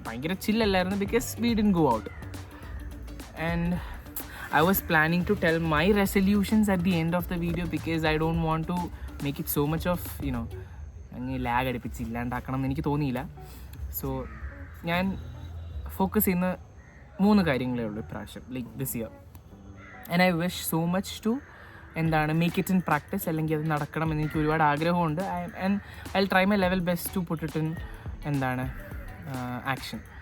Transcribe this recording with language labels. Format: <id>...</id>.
<ml>ഭയങ്കര ചില്ലല്ലായിരുന്നു</ml> <en>Because we didn't go out. And I was planning to tell my resolutions at the end of the video because I don't want to make it so much of,</en> <ml>അങ്ങ് lag അടുപ്പിച്ച് ഇല്ലാണ്ടാക്കണം എന്ന് എനിക്ക് തോന്നിയില്ല. So ഞാൻ focus ചെയ്യുന്ന 3 കാര്യങ്ങളേ ഉള്ളൂ ഇപ്രാവശ്യം,</ml> <en>Like this year. And I wish so much to make it in practice,</en> <ml>അല്ലെങ്കിൽ അത് നടക്കണം എന്ന് എനിക്ക് ഒരുപാട് ആഗ്രഹമുണ്ട്.</ml> <en>And I will try my level best to put it in action.</en>